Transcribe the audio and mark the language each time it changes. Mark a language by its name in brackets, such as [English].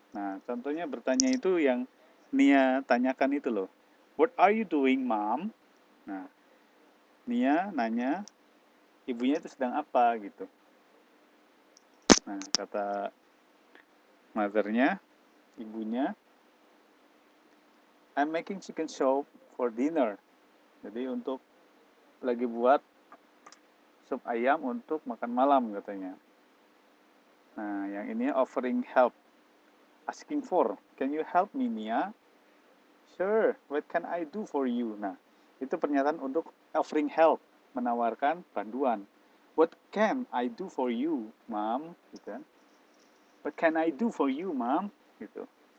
[Indonesian] Nah, contohnya bertanya itu yang Nia tanyakan itu loh. [English] What are you doing, Mom? [Indonesian] Nah, Nia nanya, ibunya itu sedang apa gitu. Nah, kata mothernya, ibunya, [English] I'm making chicken soup for dinner. [Indonesian] Jadi untuk lagi buat sup ayam untuk makan malam katanya. Nah, yang ini offering help. [English] Asking for, can you help me, Nia? Sure, what can I do for you? [Indonesian] Nah, itu pernyataan untuk offering help, menawarkan bantuan. [English] What can I do for you, Mom? [Indonesian] Gitu kan. [English] What can I do for you, Mom? Gitu.